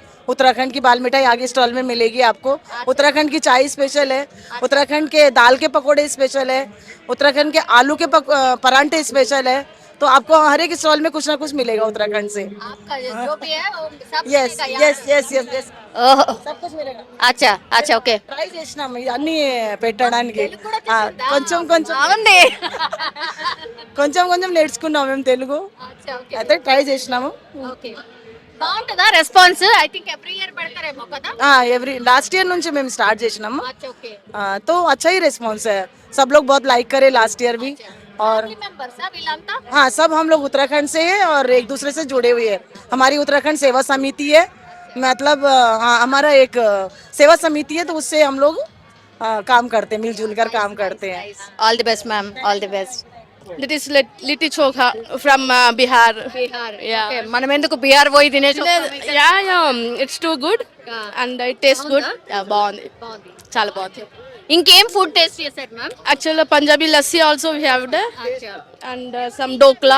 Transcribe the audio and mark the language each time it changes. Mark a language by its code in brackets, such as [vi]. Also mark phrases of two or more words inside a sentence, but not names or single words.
[hi] उत्तराखंड की बाल मिठाई आगे स्टॉल में मिलेगी आपको। उत्तराखंड की चाय स्पेशल है। उत्तराखंड के दाल के पकोड़े स्पेशल है। उत्तराखंड के आलू के परांठे स्पेशल है। तो आपको हर एक स्टॉल में कुछ ना कुछ मिलेगा उत्तराखंड से। आपका जो भी है वो सब यस मिलेगा यहाँ? [en] yes yes yes yes [te] ఓహో, [hi] सब कुछ मिलेगा। [te] అచ్చా అచ్చా, ఓకే. ట్రై చేసినాం అన్ని పెట్టడానికి. కొంచెం బాగుంది. కొంచెం నేర్చుకున్నాం మేము తెలుగు, అచ్చా, ఓకే. అయితే ట్రై చేసినాము. ఓకే. బాగుంటుందా రెస్పాన్స్? [en] I think every year [te] పెడతారేమో కదా? [en] every last year [te] నుంచి మేము స్టార్ట్ చేసినాము. అచ్చా, ఓకే. [hi] तो अच्छा ही रिस्पॉन्स है, सब लोग बहुत लाइक करे [en] last year [hi] भी। और [te] మెంబర్స్ వీళ్ళంతా? [hi] हाँ, सब हम लोग उत्तराखंड से हैं और एक दूसरे से जुड़े हुए हैं। हमारी उत्तराखंड सेवा समिति है, मतलब हाँ हमारा एक सेवा समिति है, तो उससे हम लोग काम करते हैं, मिलजुल कर काम करते हैं। [en] All the best ma'am, all the best. This is litti chokha from Bihar. [te] ఓకే, మనం ఎందుకు బీహార్ పోయి తినేసి [en] It's too good and it taste good. [te] బాగుంది, చాలా బాగుంది. ఇంకేం ఫుడ్ టేస్ట్ చేశారు మ్యామ్? [en] Actual Punjabi lassi also we have [te] అచ్చా, [en] And some dhokla.